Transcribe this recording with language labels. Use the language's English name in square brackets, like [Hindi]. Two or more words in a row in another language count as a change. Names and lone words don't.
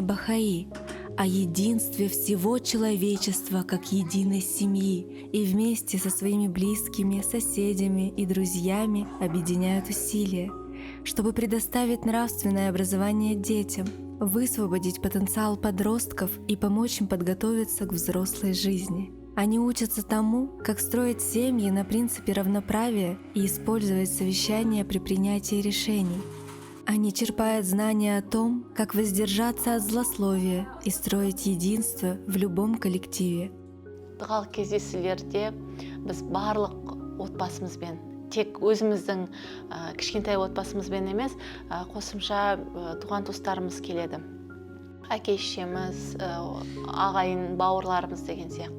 [Russian] Бахаи о единстве всего человечества как единой семьи и вместе со своими близкими, соседями и друзьями объединяют усилия, чтобы предоставить нравственное образование детям, высвободить потенциал подростков и помочь им подготовиться к взрослой жизни. Они учатся тому, как строить семьи на принципе равноправия и использовать совещания при принятии решений. Они черпают знания о том, как воздержаться от злословия и строить единство в любом коллективе. [Kazakh] Дұғалық кездесулерде біз барлық отбасымызбен, тек өзіміздің кішкентай отбасымызбен емес, қосымша туған туыстарымыз келеді. Әке-шешеміз, ағайын, бауырларымыз деген сияқты.